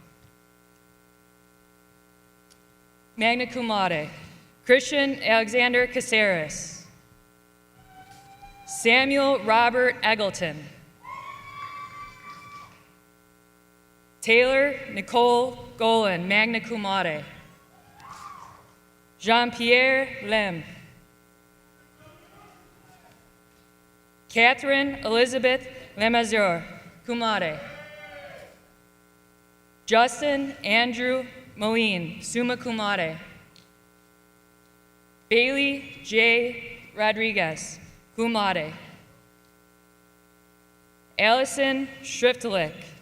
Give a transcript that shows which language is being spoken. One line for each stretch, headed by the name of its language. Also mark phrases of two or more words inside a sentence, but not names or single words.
Latin: Magna cum laude,
English: Christian Alexander Caceres. Samuel Robert Eggleton. Taylor Nicole Golan,
Latin: magna cum laude.
English: Jean-Pierre Lem. Catherine Elizabeth Lemazur,
Latin: cum laude.
English: Justin Andrew Moline,
Latin: summa cum laude.
English: Bailey J. Rodriguez,
Latin: cum laude.
English: Allison Schriftlich.